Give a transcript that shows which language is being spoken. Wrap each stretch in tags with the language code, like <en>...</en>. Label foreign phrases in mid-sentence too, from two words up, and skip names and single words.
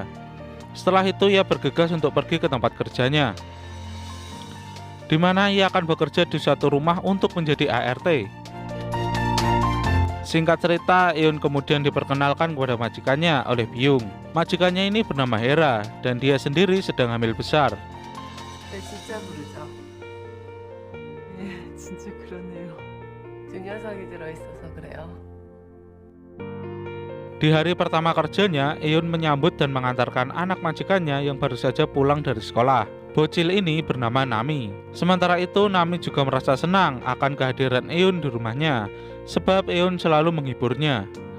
<id>Setelah itu ia bergegas untuk pergi ke tempat kerjanya, di mana ia akan bekerja di suatu rumah untuk menjadi ART. Singkat cerita, Eun kemudian diperkenalkan kepada majikannya oleh Byung. Majikannya ini bernama Hera, dan dia sendiri sedang hamil besar.</id> <ko>네, 진짜 부르죠. 예, 진짜 그러네요. 저 녀석이 들어있어서 그래요.</ko> <id>Di hari pertama kerjanya, Eun menyambut dan mengantarkan anak majikannya yang baru saja pulang dari sekolah. Bocil ini bernama Nami. Sementara itu, Nami juga merasa senang akan kehadiran Eun di rumahnya, sebab Eun selalu menghiburnya.</id>